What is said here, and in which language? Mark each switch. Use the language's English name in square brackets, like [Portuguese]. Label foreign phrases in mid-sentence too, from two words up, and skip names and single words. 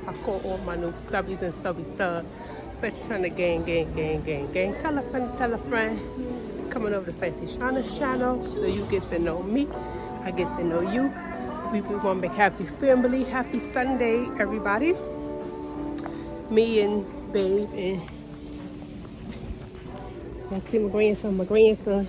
[English] I call all my new subbies and subby subs. Spicy Shauna gang, gang, gang, gang, gang. Tell a friend. Coming over to Spicy Shauna's channel so you get to know me, I get to know you. We be one big happy family. Happy Sunday, everybody. Me and Babe and I see my grandson.